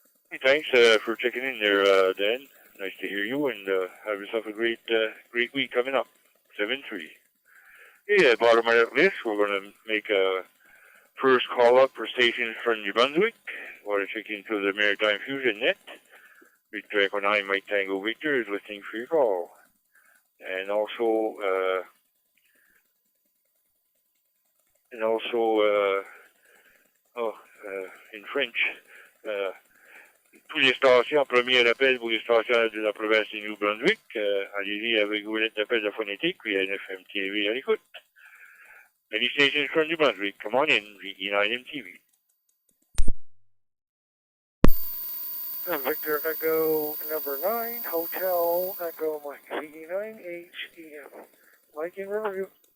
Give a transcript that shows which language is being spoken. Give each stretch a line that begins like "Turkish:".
English: Hey, thanks for checking in there, Dan. Nice to hear you, and have yourself a great week coming up. 7-3. Hey, bottom of that list, we're going to make a first call up for stations from New Brunswick. Want to check into the Maritime Fusion Net. Victor Echo 9 Mike Tango Victor is listening for your call. And also, in French,
French: tous les stations, premier appel pour les stations de la province du Nouveau-Brunswick. Allez-y avec vos lettres d'appel de phonétique, puis NFM TV à l'écoute.
English: Many stations from New Brunswick, come on in, VE9 MTV. Victor Echo number 9, Hotel Echo Mike, VE9 HEM. Mike in Riverview.